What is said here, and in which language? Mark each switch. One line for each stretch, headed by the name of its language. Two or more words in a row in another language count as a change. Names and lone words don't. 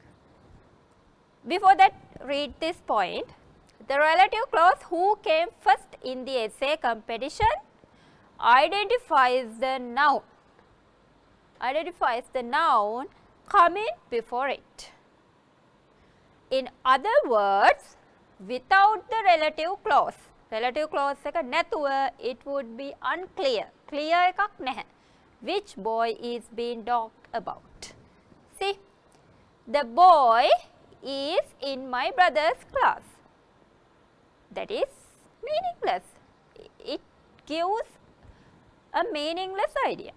English: Before that, read this point. The relative clause who came first in the essay competition identifies the noun. Identifies the noun coming before it. In other words, without the relative clause
Sinhala: එක නැතුව
English: it would be unclear.
Sinhala: Clear එකක් නැහැ.
English: Which boy is being talked about. See, the boy is in my brother's class. That is meaningless. It gives a meaningless idea.